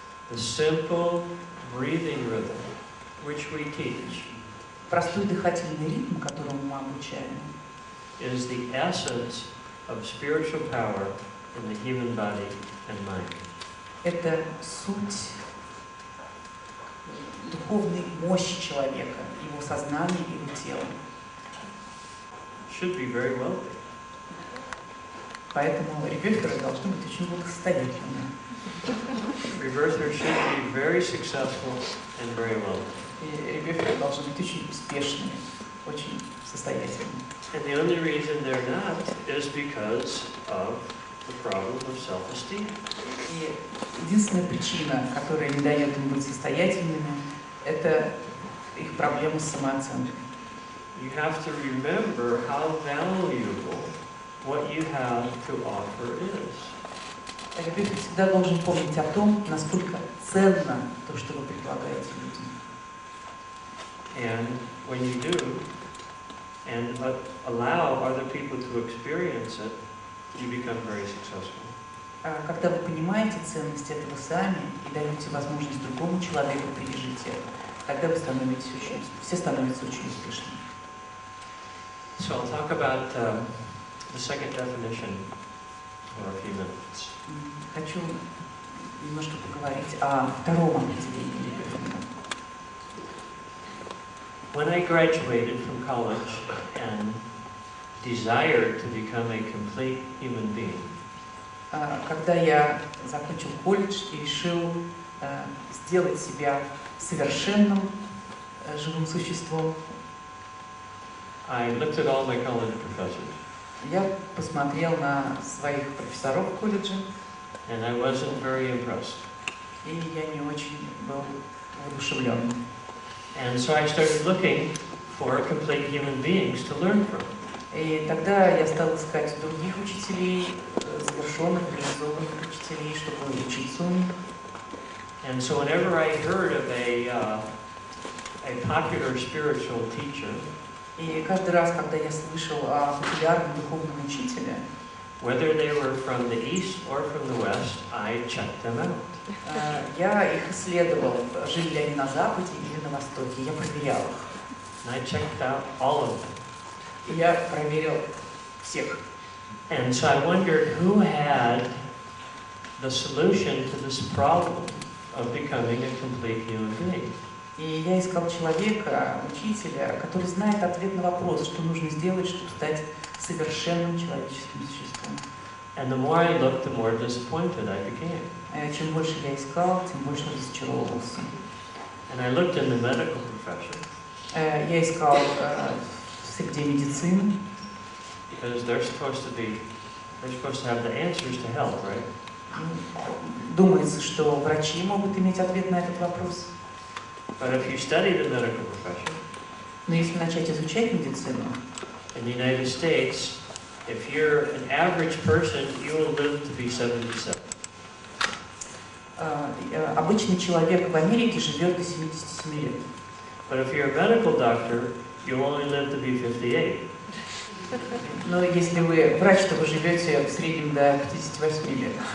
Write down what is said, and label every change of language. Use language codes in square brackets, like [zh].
[en] The simple breathing rhythm, which we teach, [ru] Простой дыхательный ритм, которому мы обучаем, [en] is the essence of spiritual power in the human body and mind. [ru] это суть духовной мощи человека, его сознания, его тела. [en] Should be very wealthy. [ru] Поэтому ребёферы должны быть очень благосостоятельными. [en] Rebirthers should be very successful and very wealthy. [ru] И ребёферы должны быть очень успешными, очень состоятельными. [en] And the only reason they're not is because of the problem of self-esteem. [ru] И единственная причина, которая не дает им быть состоятельными, это их проблема с самооценкой. [en] You have to remember how valuable what you have to offer is. [ru] Ребёфер всегда должен помнить о том, насколько ценно то, что вы предлагаете людям. [en] And when you do, and allow other people to experience it, you become very successful. [ru] Когда вы понимаете ценность этого сами и даете возможность другому человеку пережить это, тогда вы становитесь все становятся очень успешными. [en] So I'll talk about the second definition for a few minutes. [ru] Хочу немножко поговорить о втором определении ребёфинга. [en] When I graduated from college and desired to become a complete human being, [ru] Когда я закончил колледж и решил сделать себя совершенным живым существом, [en] I looked at all my college professors, [ru] я посмотрел на своих профессоров в колледже, [en] and I wasn't very impressed. [ru] и я не очень был воодушевлен. [en] And so I started looking for complete human beings to learn from. [ru] И тогда я стал искать других учителей, завершенных, реализованных учителей, чтобы учиться у них. [en] And so whenever I heard of a popular spiritual teacher, [ru] И каждый раз, когда я слышал о популярном духовном учителе, [en] whether they were from the east or from the west, I checked them out. [ru] Я их исследовал, жили ли они на Западе или на Востоке, я проверял их. [en] And I checked out all of them. [ru] И я проверил всех. [en] And so I wondered who had the solution to this problem of becoming a complete human being. [ru] И я искал человека, учителя, который знает ответ на вопрос, что нужно сделать, чтобы стать совершенным человеческим существом. [en] And the more I looked, the more disappointed I became. [ru] Чем больше я искал, тем больше разочаровывался. [en] And I looked in the medical profession. [ru] Я искал в среде медицины. [en] Because they're supposed to have the answers to health, right? [ru] Думается, что врачи могут иметь ответ на этот вопрос. [en] But if you study the medical profession, [ru] Но если начать изучать медицину, [en] in the United States, if you're an average person, you will live to be 77. [ru] Обычный человек в Америке живет до 77 лет. [en] But if you're a medical doctor, you'll only live to be 58. [ru] Но если вы врач, то вы живете в среднем до 58 лет.